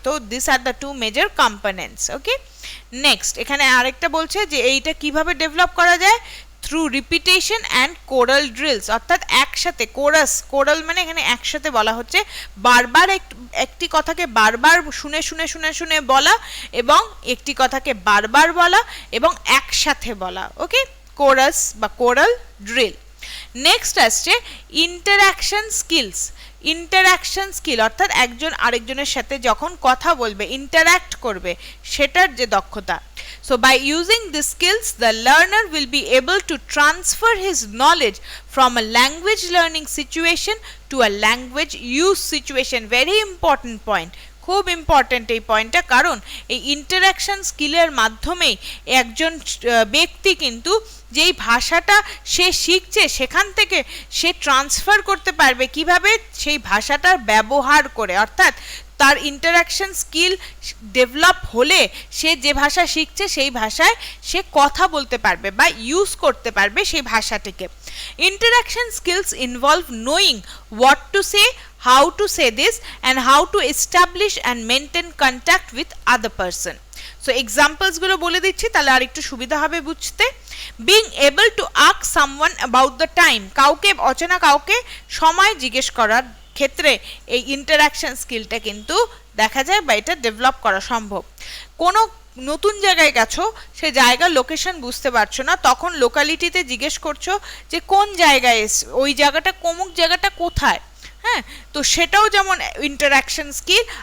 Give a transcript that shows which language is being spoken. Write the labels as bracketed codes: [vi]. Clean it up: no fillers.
[bn] তো [en] This are the two major components. [bn] Okay, next এখানে আরেকটা বলছে যে এইটা কিভাবে ডেভেলপ করা যায়, [en] through repetition and choral drills, [bn] অর্থাৎ একসাথে কোরাস, কোরাল মানে এখানে একসাথে বলা হচ্ছে, বারবার একটি কথাকে বারবার শুনে শুনে শুনে শুনে বলা, এবং একটি কথাকে বারবার বলা এবং একসাথে বলা। ওকে, কোরাস বা কোরাল ড্রিল। নেক্সট আসছে ইন্টারঅ্যাকশন স্কিলস। ইন্টারঅ্যাকশন স্কিল অর্থাৎ একজন আরেকজনের সাথে যখন কথা বলবে, ইন্টারঅ্যাক্ট করবে, সেটার যে দক্ষতা। [en] So by using these skills, the learner will be able to transfer his knowledge from a language learning situation to a language use situation. Very important point. [bn] খুব ইম্পর্টেন্ট এই পয়েন্টটা, কারণ এই ইন্টারাকশন স্কিলের মাধ্যমেই একজন ব্যক্তি কিন্তু যেই ভাষাটা সে শিখছে সেখান থেকে সে ট্রান্সফার করতে পারবে কিভাবে, সেই ভাষাটার ব্যবহার করে। অর্থাৎ তার ইন্টারাকশন স্কিল ডেভেলপ হলে সে যে ভাষা শিখছে সেই ভাষায় সে কথা বলতে পারবে বা ইউজ করতে পারবে সেই ভাষাটিকে। [en] Interaction skills involve knowing what to say, how to say this, and how to establish and maintain contact with other person. [bn] So examples গুলো বলে দিচ্ছি তাহলে আর একটু সুবিধা হবে বুঝতে। [en] being able to ask someone about the time, [bn] কাউকে অচেনা কাউকে সময় জিজ্ঞেস করার ক্ষেত্রে এই ইন্টারাকশন স্কিলটা কিন্তু দেখা যায় বা এটা ডেভেলপ করা সম্ভব। কোনো নতুন জায়গায় গেছো, সে জায়গার লোকেশন বুঝতে পারছো না, তখন লোকালিটিতে জিজ্ঞেস করছো যে কোন জায়গায়, ওই জায়গাটা কোমুক জায়গাটা কোথায়, হ্যাঁ, তো সেটাও যেমন ইন্টারাকশন স্কিল।